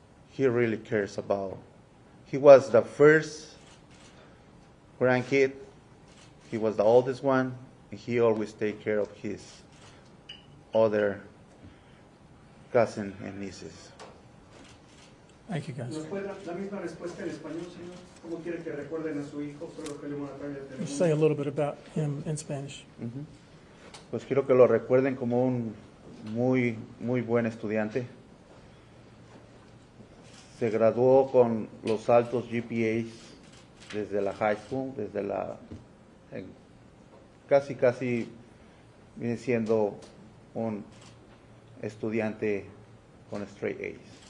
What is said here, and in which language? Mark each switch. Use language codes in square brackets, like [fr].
[en] He really cares about. He was the first grandkid. He was the oldest one, and he always take care of his other cousin and nieces. Thank you, guys. [es] ¿Nos puede dar la misma respuesta en español, señor? ¿Cómo quiere que recuerden a su hijo? Solo que le van a traer el [en] Just [es] teléfono. [en] say a little bit about him in Spanish. [es] Pues quiero que lo recuerden como un muy buen estudiante. Se graduó con los altos GPAs desde la [en] high school, [es] desde la casi viene siendo un estudiante con [en] straight A's.